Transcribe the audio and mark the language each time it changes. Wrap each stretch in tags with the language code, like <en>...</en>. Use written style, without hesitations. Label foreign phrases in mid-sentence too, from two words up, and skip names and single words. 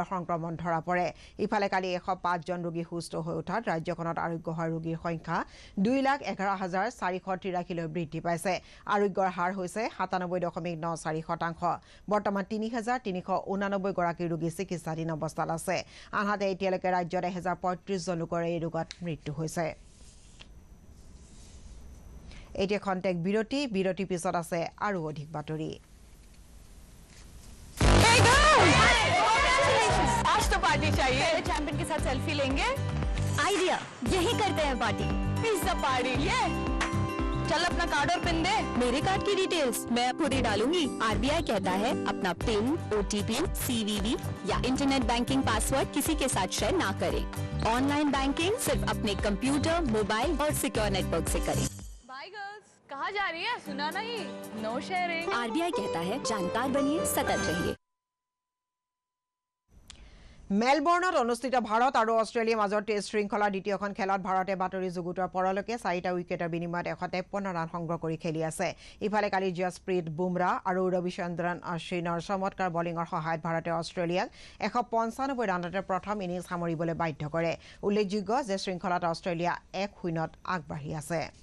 <as>সংক্ৰমণ ধৰা পৰে ইফালে কালি 105 জন ৰোগী সুস্থ হৈ উঠাত ৰাজ্যখনত আৰোগ্য হোৱা ৰোগীৰ সংখ্যা 2,11,483লৈ বৃদ্ধি পাইছে আৰোগ্যৰ হাৰ হৈছে 97.94% বৰ্তমান 3,389 গৰাকী ৰোগী চিকিৎসাধীন অৱস্থাত আছে আনহাতে এতিয়ালৈকে ৰাজ্যত 1,035 জন লোকৰ এই ৰোগত মৃত্যু হৈছে এতিয়া খন্তেক বিৰতিৰ পিছত আছে আৰু অধিক বাতৰি</as> <hi>चाहिए चैंपियन के साथ सेल्फी लेंगे आइडिया यही करते हैं</hi> <en>party pizza party</en> <hi>ये चल अपना कार्ड और पिन दे मेरे कार्ड की डिटेल्स मैं खुद ही डालूंगी आरबीआई कहता है अपना पिन ओटीपी सीवीवी या</hi> <en>internet banking password</en> <hi>किसी के साथ शेयर ना करें</hi> <en>online banking</en> <hi>सिर्फ अपने कंप्यूटर मोबाइल और</hi> <en>secure network</en> <hi>से करें</hi> <en>bye girls</en> <hi>कहाँ जा रही है सुना नहीं</hi> <en>no sharing</en> <hi>आरबीआई कहता है जानकार बनिए सतर्क रहिए</hi> <as>মেলবৰ্ণত অনুষ্ঠিত ভাৰত আৰু অষ্ট্ৰেলিয়াৰ মাজৰ টেষ্ট শৃংখলাৰ দ্বিতীয়খন খেলত ভাৰতে বাতৰি যুগুতোৱাৰ পৰলৈকে 4টা উইকেটৰ বিনিময়ত 153 ৰান সংগ্ৰহ কৰি খেলি আছে ইফালে কালি জসপ্ৰীত বুমৰা আৰু ৰবিচন্দ্ৰন অশ্বিনৰ চমৎকাৰ বলিঙৰ সহায়ত ভাৰতে অষ্ট্ৰেলিয়াক 195 ৰানতে প্ৰথম ইনিংছ সামৰিবলৈ বাধ্য কৰে উল্লেখযোগ্য যে শৃংখলাত অষ্ট্ৰেলিয়া 1-0ত আগবাঢ়ি আছে</as>